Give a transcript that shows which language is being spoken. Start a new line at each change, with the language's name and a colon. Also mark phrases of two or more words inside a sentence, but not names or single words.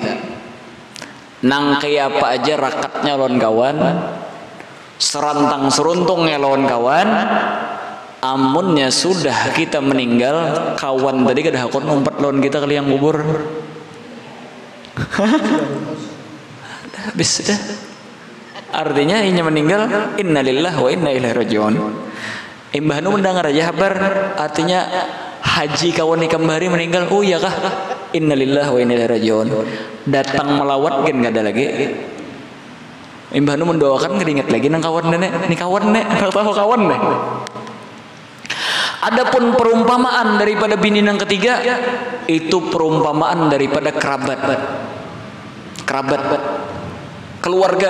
Banjar: Nang kayak apa aja rakatnya lawan kawan, serantang seruntungnya lawan kawan. Amunnya sudah kita meninggal, kawan tadi kada hakun ngumpet lawan kita ke liang kubur. Habis dah. Artinya inya meninggal,
Arabic: إنا لله وإنا إليه راجعون.
Banjar: Imbahnu mendengar aja kabar, artinya haji kawan nikam hari meninggal. Oh iya kah?
Arabic: إنا لله وإنا إليه راجعون.
Banjar: Datang melawat kan gak ada lagi. Imbahnu mendoakan ngeringat lagi nang kawan nenek, ini kawan nek, tahu kawan nek. Adapun perumpamaan daripada bini yang ketiga itu perumpamaan daripada kerabat, keluarga.